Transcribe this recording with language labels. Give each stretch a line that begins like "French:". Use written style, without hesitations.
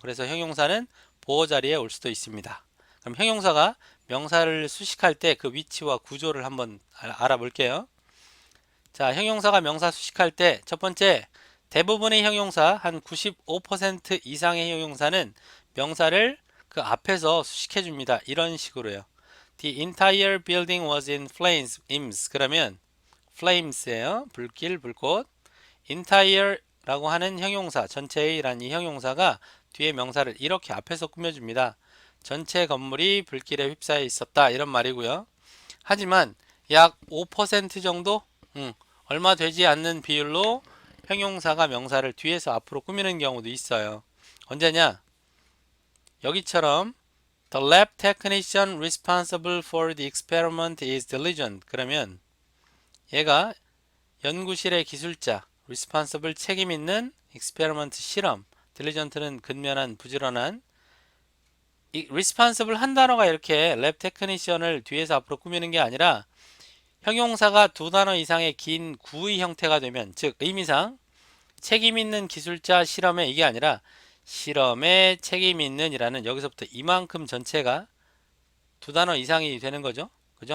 Korean: 그래서 형용사는 보어 자리에 올 수도 있습니다. 그럼 형용사가 명사를 수식할 때 그 위치와 구조를 한번 알아볼게요. 자, 형용사가 명사 수식할 때 첫 번째, 대부분의 형용사, 한 95% 이상의 형용사는 명사를 그 앞에서 수식해 줍니다. 이런 식으로요.
English: The entire building was in flames.
Korean: 그러면 flames예요. 불길, 불꽃. entire라고 하는 형용사, 전체의란 이 형용사가 뒤에 명사를 이렇게 앞에서 꾸며줍니다. 전체 건물이 불길에 휩싸여 있었다. 이런 말이고요. 하지만 약 5% 정도? 얼마 되지 않는 비율로 형용사가 명사를 뒤에서 앞으로 꾸미는 경우도 있어요. 언제냐? 여기처럼
English: The lab technician responsible for the experiment is diligent.
Korean: 그러면 얘가 연구실의 기술자, responsible 책임 있는, experiment 실험, diligent는 근면한, 부지런한. 이 responsible 한 단어가 이렇게 lab technician을 뒤에서 앞으로 꾸미는 게 아니라 형용사가 두 단어 이상의 긴 구의 형태가 되면, 즉 의미상 책임 있는 기술자 실험에 이게 아니라 실험에 책임 있는 이라는 여기서부터 이만큼 전체가 두 단어 이상이 되는 거죠. 그죠?